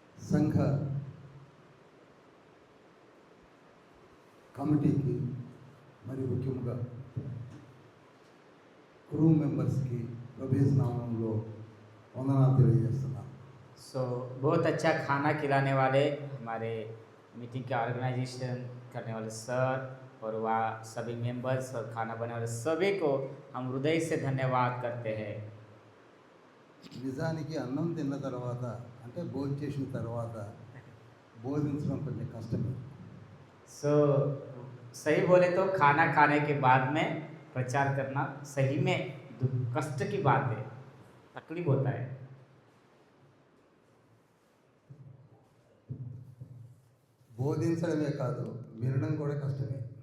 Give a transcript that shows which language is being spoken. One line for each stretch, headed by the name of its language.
Telugu: సంఘ కమిటీకి మరి ముఖ్యంగా క్రూ మెంబర్స్కి ప్రభేస్ నామంలో వందనాలు తెలియజేస్తున్నాను.
Hindi: सो बहुत अच्छा खाना खिलाने वाले हमारे मीटिंग के ऑर्गेनाइजेशन करने वाले सर और वहाँ सभी मेंबर्स और खाना बनाने वाले सभी को हम हृदय से धन्यवाद करते हैं.
Telugu: నిజానికి అన్నం తిన్న తర్వాత అంటే భోజనం చేసిన తర్వాత బోధించడం కొంచెం కష్టమే.
Hindi: सो सही बोले तो खाना खाने के बाद में प्रचार करना सही में कष्ट की बात है, तकलीफ होता है.
Telugu: బోధించడమే కాదు వినడం కూడా కష్టమే.